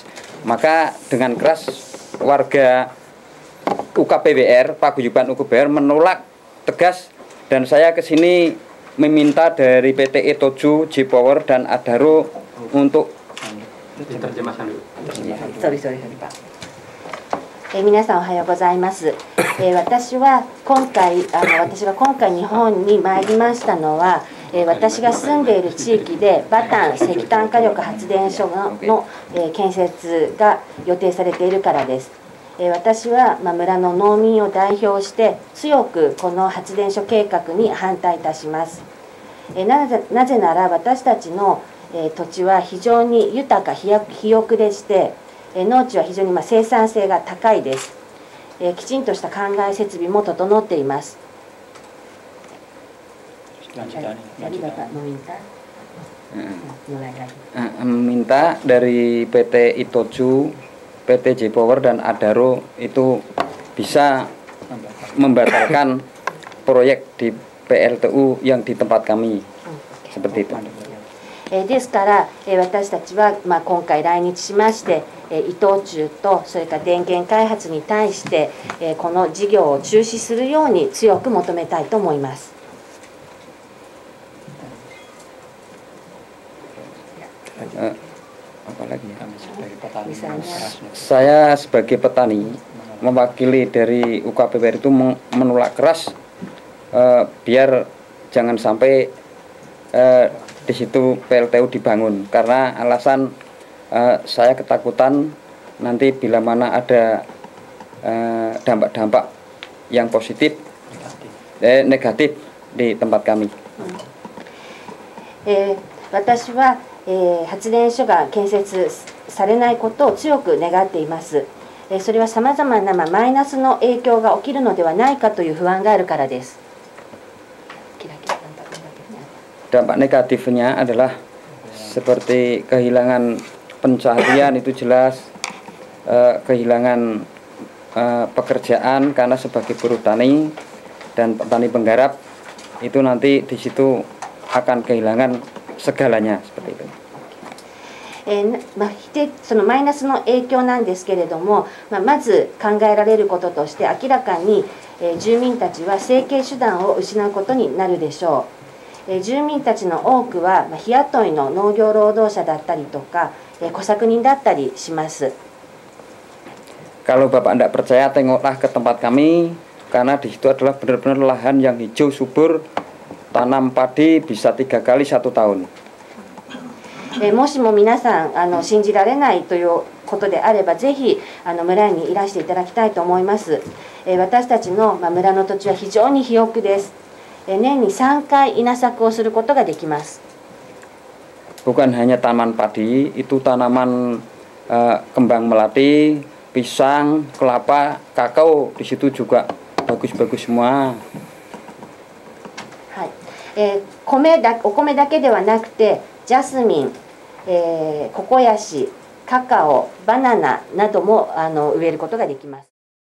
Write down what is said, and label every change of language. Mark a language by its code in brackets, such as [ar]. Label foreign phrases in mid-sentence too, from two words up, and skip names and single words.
[id] Maka dengan keras warga UKPWR, paguyuban UKPWR menolak tegas, dan saya kesini meminta dari PT Itochu, J-Power dan Adaro untuk terjemahkan dulu. Sorry, [ja] 皆さんおはようございます。私が今回日本に参りましたのは、私が住んでいる地域でバタン石炭火力発電所の建設が予定されているからです。私は村の農民を代表して強くこの発電所計画に反対いたします。なぜなら私たちの土地は非常に豊か肥沃でして、農地は非常に生産性が高いです。きちんとした灌漑設備も整っています。 [id] Minta dari PT Itochu, PT J-Power dan Adaro itu bisa membatalkan proyek di PLTU yang di tempat kami, seperti itu. [ja] ですから私たちは今回来日しまして、伊藤忠とそれから電源開発に対してこの事業を中止するように強く求めたいと思います。 [id] Saya sebagai petani mewakili dari UKPWR itu menolak keras biar jangan sampai di situ PLTU dibangun, karena alasan saya ketakutan nanti bila mana ada dampak-dampak yang positif negatif di tempat kami. [ja] 私は発電所が建設されないことを強く願っています。それはさまざまなマイナスの影響が起きるのではないかという不安があるからです。 [id] Dampak negatifnya adalah seperti kehilangan pencaharian, itu jelas, kehilangan pekerjaan karena sebagai buruh tani dan petani penggarap itu nanti di situ akan kehilangan segalanya, seperti itu. [ja] そのマイナスの影響なんですけれども、まず考えられることとして明らかに住民たちは生計手段を失うことになるでしょう。住民たちの多くは日雇いの農業労働者だったりとか小作人だったりします。 [id] Kalau Bapak tidak percaya, tengoklah ke tempat kami, karena di situ adalah benar-benar lahan yang hijau subur, tanam padi bisa 3 kali 1 tahun. [ja] もしも皆さん信じられないということであれば、ぜひ村にいらしていただきたいと思います。私たちの村の土地は非常に肥沃です。年に3回稲作をすることができます。 [id] Bukan hanya tanaman padi, itu tanaman kembang melati, pisang, kelapa, kakao, di situ juga bagus-bagus semua. [ja] はい、お米だけではなくてジャスミン、ココヤシ、カカオ、バナナなども植えることができます。